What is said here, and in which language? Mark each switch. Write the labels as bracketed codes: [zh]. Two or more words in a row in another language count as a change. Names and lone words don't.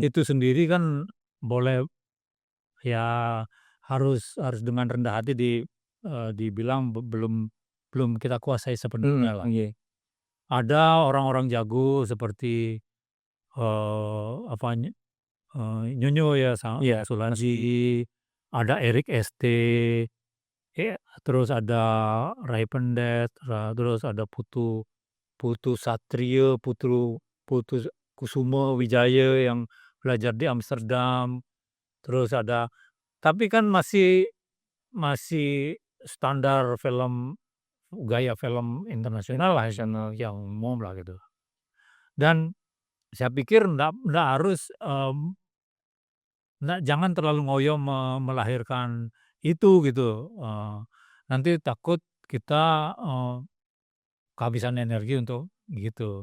[id] itu sendiri kan boleh ya harus harus dengan rendah hati dibilang belum belum kita kuasai sepenuhnya lah. iya, Ada orang-orang jago seperti, apa, Nyonyo ya, iya, Mas Sulanji, ada Erik ST, terus ada Rai Pendet, terus ada Putu Putu Satrio, Putu Kusumo Wijaya yang belajar di Amsterdam, terus ada tapi kan masih masih standar film gaya film internasional lah, internasional. yang umum lah gitu. Dan saya pikir ndak harus, jangan terlalu ngoyo melahirkan itu gitu, nanti takut kita, kehabisan energi untuk gitu.